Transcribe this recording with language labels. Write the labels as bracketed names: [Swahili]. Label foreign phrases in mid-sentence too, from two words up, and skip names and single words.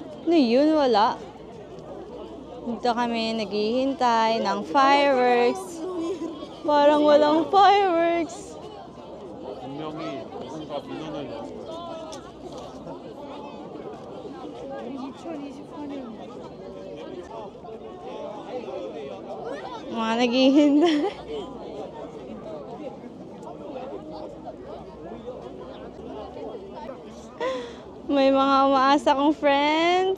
[Filipino] Ano yun? Wala. Dito kami naghihintay ng fireworks. Parang walang fireworks. [Korean] 분명히 누군가 민원을 [Filipino] Mga naghihintay. May mga umaasa kong friends.